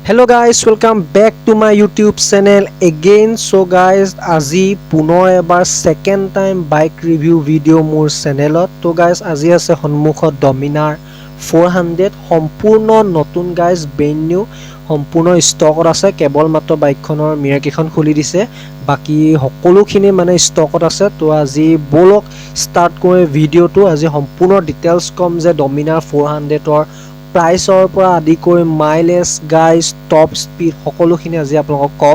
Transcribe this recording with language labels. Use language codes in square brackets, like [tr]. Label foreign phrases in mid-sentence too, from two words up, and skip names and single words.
[en] Hello guys, welcome back to my YouTube channel again. So guys, [as] আজি পুনৰ এবাৰ [en] second time bike review video [as] মোৰ চেনেলত. তো guys, আজি আছে সন্মুখত Dominar 400 সম্পূৰ্ণ নতুন guys, [en] brand new [as] সম্পূৰ্ণ ষ্টকত আছে। কেৱল মাত্ৰ বাইকখনৰ মিৰৰ কেইখন খুলি দিছে, বাকি সকলোখিনি মানে ষ্টকত আছে। তো আজি বলক ষ্টাৰ্ট কৰি ভিডিওটো। আজি সম্পূৰ্ণ ডিটেইলছ কম যে Dominar 400ৰ প্ৰাইচৰ পৰা আদি কৰি [en] mileage guys top speed [as] সকলোখিনি আজি আপোনালোকক কম।